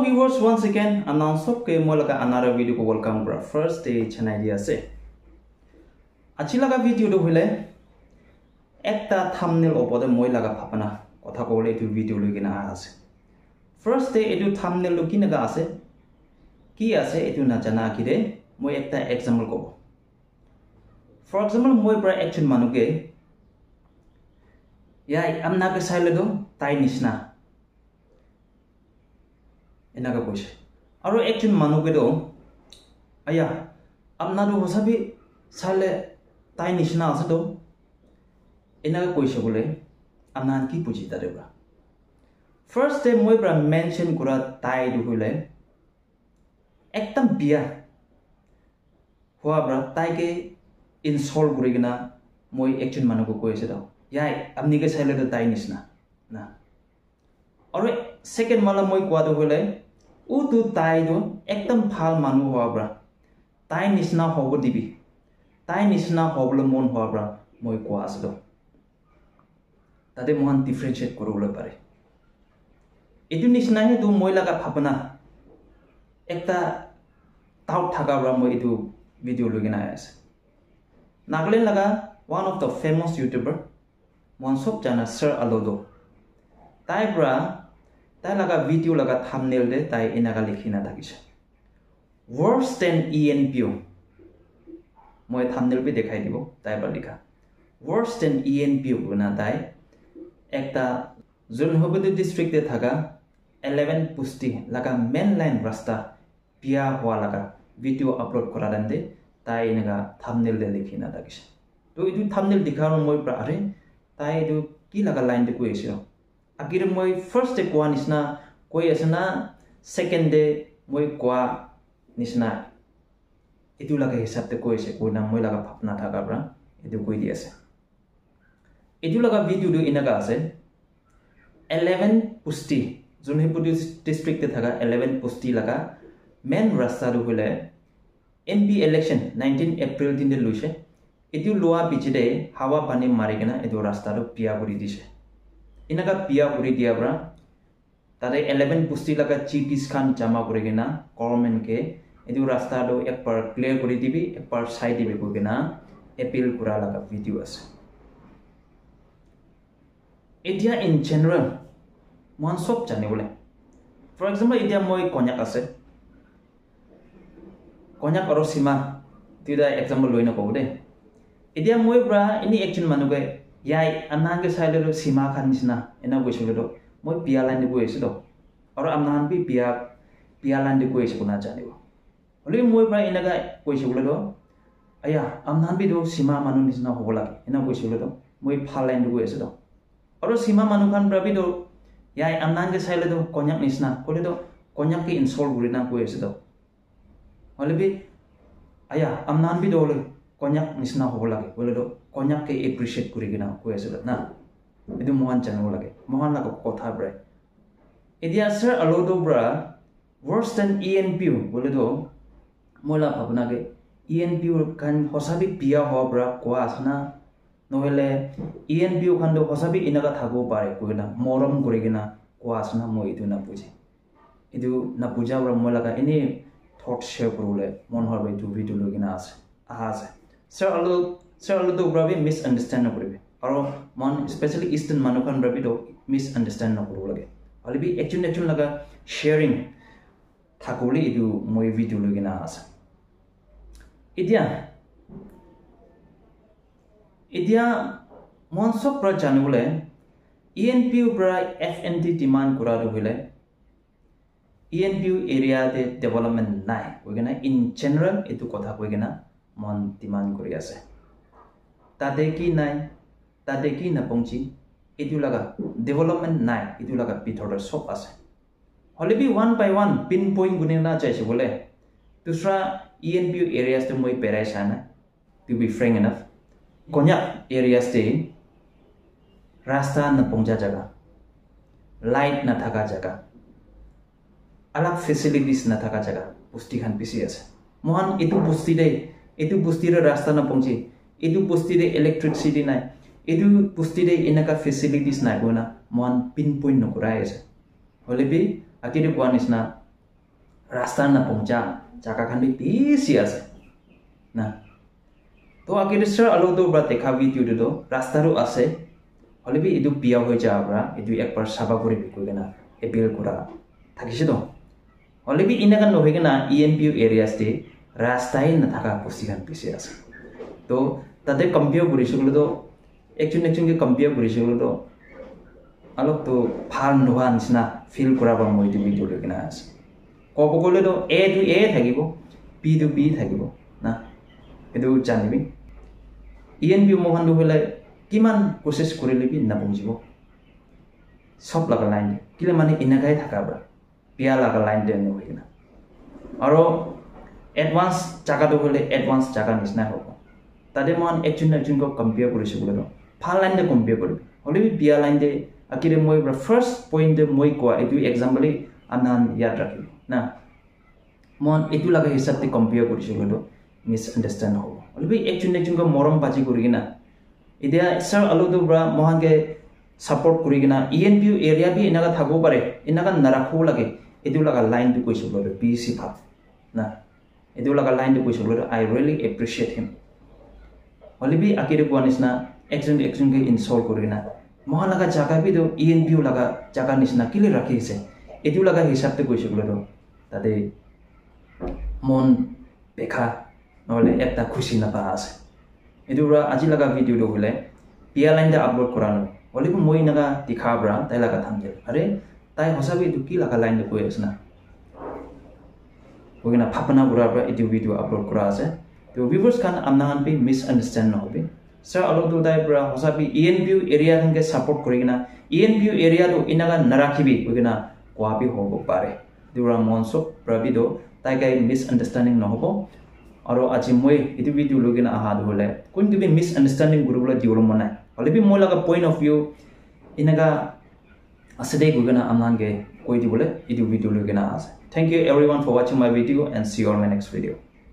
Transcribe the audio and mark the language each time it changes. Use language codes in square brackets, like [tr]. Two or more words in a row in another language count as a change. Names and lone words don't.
[en] viewers, once again announce [nag] ke molaka [en] another video [nag] ko welcome bra [en] first day [nag] channel dia ase achi laga video do hile ekta thumbnail opode moi laga phapana kotha kole etu video loi kina ase [en] first day [nag] etu thumbnail lo kinaga ase ki ase etu na jana kide moi ekta example ko [en] for example [nag] moi bra action manuke ya amna ke saile do tai nisna enaga koise aro action manuke do aya amna do hosabi sale tai nisna ase do enaga koise bole amna ki puji tarebra [en] first day [nag] moi bra mention kura tai do hule ektam bia hoa bra tai ke insult gurigina moi action manuko koise do yai amni ke sale do tai nisna na aro second mala moi kwa do hule u tu tai do ekdam phal manu hoa bra tai nisna hobo dibi tai nisna hoblo mon hoa bra moi kwa asdo tade mohan differentiate korole pare etu nisna he du moi laga phapna ekta tau thaga bra moi etu video logina ase Nagaland laga [en] one of the famous YouTuber [nag] mon sob jana Sir Alodo tai bra tai laga video laga thumbnail de tai enaga likhina thakise [en] worse than ENPO [nag] moi thumbnail pe dekhai dibo tai ba likha [en] worse than ENPO [nag] guna tai ekta Zulhobodi district de thaga 11 pusti laga [en] main line [nag] rasta pia hwa laga video upload kora dande tai enaga thumbnail de likhina thakise to idu thumbnail dikharo moi pra are tai idu ki laga line de koise Agir moi [en] first day [nag] kwa nisna koi asna [en] second day [nag] moi kwa nisna itu laga hisab te koi se koi na moi laga phapna thaga bra itu koi di ase itu laga video do inaga ase 11 pusti Zulhobodi district te thaga 11 pusti laga main rasta do hule [en] MP election [nag] 19 April din de luise itu loa bichide hawa pani marigena itu rasta do pia guri dise inaga pia guri dia bra tare 11 pusti laga chitis khan jama kurigena government ke edu rasta do ek par clear kuri dibi ek par side dibi kugena appeal kura laga video ase edia [en] in general [nag] mon sob jane bole [en] for example [nag] edia moi konyak ase konyak aro sima tida example loina ko de edia moi bra ini action manuke yai anang ke side do sima khan nisna ena goisule do moi pia line de goise do aro amnan bi pia line de goise kuna jane bo holi moi bra ena ga goise bole do aya amnan bi do sima manu nisna hobola ena goisule do moi phal line de goise do aro sima manu khan bra bi do yai amnan ke side do konyak nisna holi do konyak ki insult gurina goise do holi bi aya amnan bi do le konyak nisna hobola bole do konyak ke appreciate kurigina koesela na edu mohan channel lage mohan laga kotha bra edia Sir Alodo bra [en] worse than ENPO [nag] bole do mola bhabna ge ENPO kan hosabi pia ho bra kwa asna nohele ENPO kan do hosabi inaga thago pare koina morom kurigina kwa asna moi edu na puji edu na puja bra mola ga [en] any thought share [nag] kurule mon hor edu video logina ase ahase Sir Alodo brabi misunderstand na koribe aro mon [en] especially eastern [nag] manukan brabi do misunderstand na koru lage alibi actually laga sharing thakoli edu moi video logina asa idia mon sok pra janule ENPO bra [en] FND demand [nag] kora do hile ENPO area de development nai wegena [en] in general [nag] etu kotha wegena mon demand kori ase tade ki na pongchi etu laga development nai etu laga pithor sop ase holibi [en] one by one pinpoint [nag] gunena jaise bole dusra [en] ENPO areas [nag] to moi perai sana [en] to be frank enough [nag] konyak areas te rasta na pongja jaga light na thaka jaga alag facilities na thaka jaga pusti khan pisi ase mohan etu pusti re rasta na pongchi etu pusti re electricity nai edu pusti de enaka facilities na gona mon pinpoint no kurai ase holebi akire kwan isna rasta na pungja jaka khan bi bisi ase na to agir sir alo do bra dekha video do rasta ru ase hole bi edu biya hoi ja bra edu ekbar saba kori bi koi na appeal kora thakise to hole bi inaga no hoigena [en] ENPU areas [nag] te rastai na thaka posigan bisi ase to tade compare kori siglo do actually ke compare kori siglo do alok to phal nohan sina feel kora ba moi edu video lekina ase kobo gole do A to A thakibo B to B thakibo na edu janibi ENPU mohan do hole kiman process korile bi na bungjibo sob laga line kile mane inagai thaka bra pia laga line de no hoina aro advance jaga do hole advance jaga nisna hobo tade mon actually ko compare kori siglo do phal line de compare kori hole bi pia line de akire moi bra [en] first point [nag] de moi ko edu example anan yad rakhi na mon etu laga hisab te compare kori siglo do misunderstand hobo hole bi actually ko morom baji kori na idia sir alo do bra mohan ke support kori gina ENPU area bi inaga thago pare inaga narakho lage edu laga line to koi siglo do BC pha na edu laga line to koi siglo do [en] I really appreciate him [nag] hole bi akire ko anisna action ke install kori na mohan laga jaga bi do ENPU laga jaga nisna kile rakhi se edu laga hisab te koi siglo do tade mon bekha nole ekta khushi na pa ase edu ra aji laga video do hole pia line da upload korano hole bi moi naga dikha bra tai laga thamjel are tai hosabi edu ki laga line de koi asna ogina phapana bura bra edu video upload kora ase to viewers kan amnahan pe misunderstand no hobe sir alok do dai bra hosabi ENPU area kan ke support korigina ENPU area do inaga narakhibi ogina kwa bi hobo pare dura monso prabido tai kai misunderstanding no hobo aro aji moi edu video logina aha do hole kun gibi misunderstanding gurula diolo mona hole bi moi laga [en] point of view [nag] inaga asade gugana amnan ge koi di bole edu video logina ase [en] thank you everyone for watching my video and see you on my next video